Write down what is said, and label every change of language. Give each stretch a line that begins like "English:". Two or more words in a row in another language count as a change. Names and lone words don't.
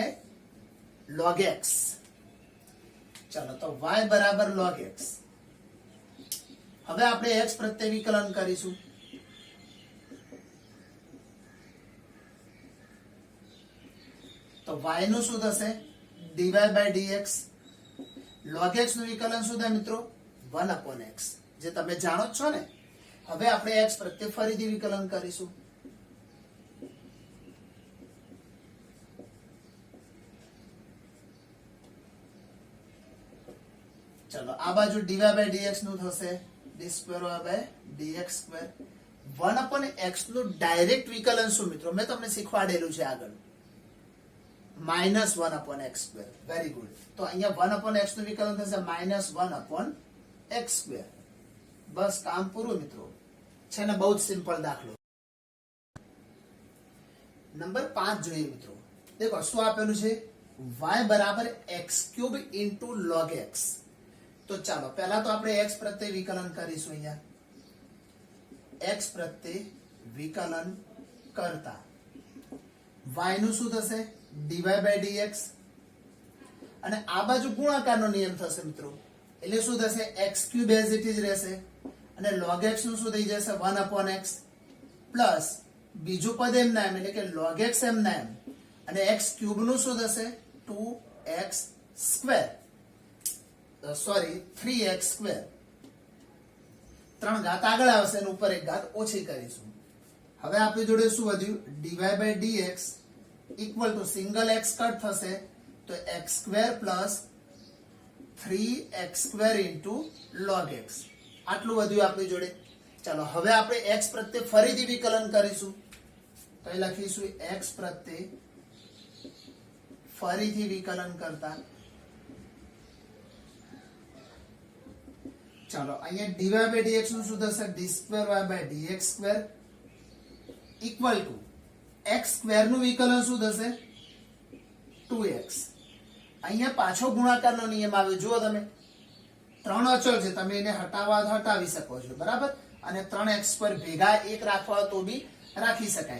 Gujarati: log x. ચલો, તો y બરાબર log x. હવે આપણે x પ્રત્યે વિકલન કરીશું. તો y નું શું થશે?
English: dy by dx.
Gujarati: log x નું વિકલન શું થાય મિત્રો? 1/x, જે તમે જાણો જ છો ને. હવે આપણે x પ્રત્યે ફરીથી વિકલન કરીશું. ચલો, આ બાજુ
English: dy by dx
Gujarati: નું થશે
English: d square y by dx square.
Gujarati: 1/x નું ડાયરેક્ટ વિકલન શું મિત્રો? મેં તમને શીખવાડેલું છે આગળ. -1/x square.
English: very good.
Gujarati: તો અહીંયા 1/x નું વિકલન થશે -1/x square. બસ કામ પૂરું મિત્રો. છે ને બહુ જ સિમ્પલ દાખલો. નંબર 5 જોઈએ મિત્રો. દેખો શું આપેલું છે? y બરાબર x³ into log x. તો ચાલો પહેલા તો આપણે x પ્રત્યે વિકલન કરીશું. અહીંયા x પ્રત્યે વિકલન કરતા y નું શું થશે?
English: dy by dx,
Gujarati: અને આ બાજુ ગુણાકારનો નિયમ થશે મિત્રો, એટલે શું થશે?
English: x³ as it is
Gujarati: રહેશે, અને log x નું શું થઈ જશે? 1/x, પ્લસ બીજું પદ એમના એમ એટલે કે log x એમના એમ, અને x³ નું શું થશે? 2x સ્ક્વેર, સોરી 3x સ્ક્વેર. 3 ઘાત આગળ આવશે અને ઉપર એક ઘાત ઓછી કરીશું. હવે આપણી જોડે શું વધ્યું?
English: dy by dx equal to single x cut
Gujarati: થશે તો
English: x square plus 3x square into log x
Gujarati: આટલું વધ્યું આપણી જોડે.
English: ચાલો હવે આપણે x પ્રત્યે ફરીથી વિકલન કરીશું તો એ લખીશું x પ્રત્યે ફરીથી વિકલન કરતા ચાલો અહીંયા dy by dx નું શું થશે d square y by dx square equal to x square નું વિકલન શું થશે 2x. અહીંયા પાછો ગુણાકારનો નિયમ આવ્યો જુઓ તમે ત્રણ અચળ છે તમે એને હટાવવા હટાવી શકો છો બરાબર અને 3x પર ભેગા એક રાખવા તો બી રાખી શકાય.